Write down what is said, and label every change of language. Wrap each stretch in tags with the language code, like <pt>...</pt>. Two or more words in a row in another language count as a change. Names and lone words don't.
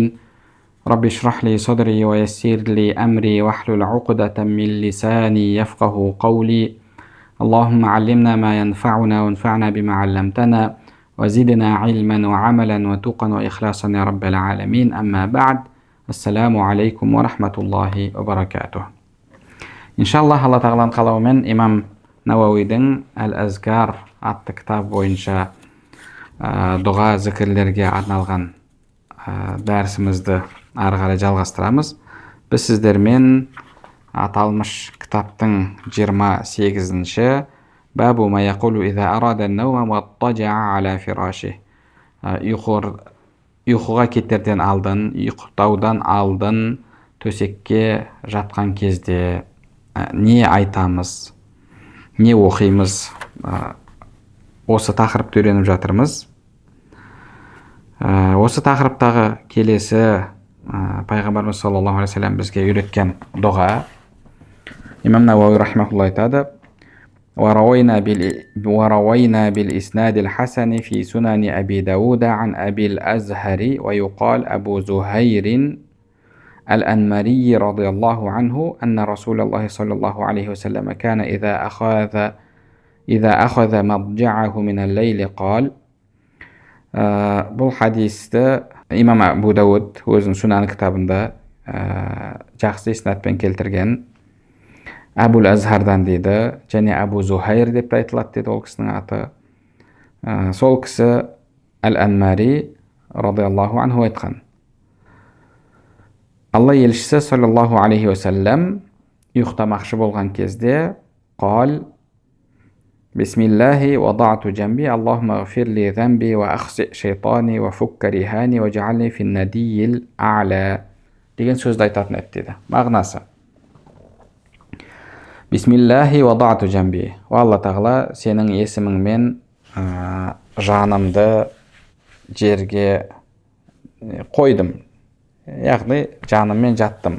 <ar>رب اشرح لي صدري ويسر لي أمري واحلل عقدة من لساني يفقه قولي. اللهم علمنا ما ينفعنا وانفعنا بما علمتنا وزدنا علما وعملا وتقا وإخلاصا يا رب العالمين. أما بعد، السلام عليكم ورحمة الله وبركاته.</ar> <kk>Иншаллах, Алла тағаланың қалауымен имам Науауидің Әл-Азкар атты кітап бойынша дұға зікірлерге арналған дәрісімізді ары қарай жалғастырамыз. Біз сіздермен аталмыш кітаптың 28-ші</kk> <ar>باب ما يقول إذا أراد النوم واضطجع على فراشه,</ar> <kk>ұйқыға кетерден алдын, ұйықтаудан алдын төсекке жатқан кезде не айтамыз, не оқимыз, осы тақырыпты үйреніп жатырмыз. Осы тақырыптағы келесі пайғамбарымыз</kk> <ar>صلى الله عليه وسلم</ar> <kk>бізге үйреткен дұға. Имам Науауи рахмахулла айтады:</kk> <ar>وروينا بالإسناد الحسن في سنن أبي داود عن أبي الأزهر ويقال أبو زهير الأنمري رضي الله عنه أن رسول الله صلى الله عليه وسلم كان إذا أخذ مضجعه من الليل قال.</ar> <kk>Бұл хадисті имам Абу Дауд өзінің Сунан кітабында жақсы иснадпен келтірген. Абул Азхардан дейді, және Абу Зухайр деп айтылады деді ол кісінің аты. Сол кісі Әл-Анмари</kk> <ar>رضي الله عنه</ar> <kk>айтқан: Алла елшісі</kk> <ar>صلى الله عليه وسلم</ar> <kk>ұйықтамақшы болған кезде қал:</kk> <ar>بسم الله وضعت جنبي اللهم اغفر لي ذنبي وأخس شيطاني وفك رهاني واجعلني في الندي الأعلى</ar> <kk>деген сөзді айтатын еді дейді. Мағынасы:</kk> <ar>بسم الله وضعت جنبي,</ar> <kk>Алла тағала сенің есіміңмен жанымды жерге қойдым, яғни жаныммен жаттым.</kk>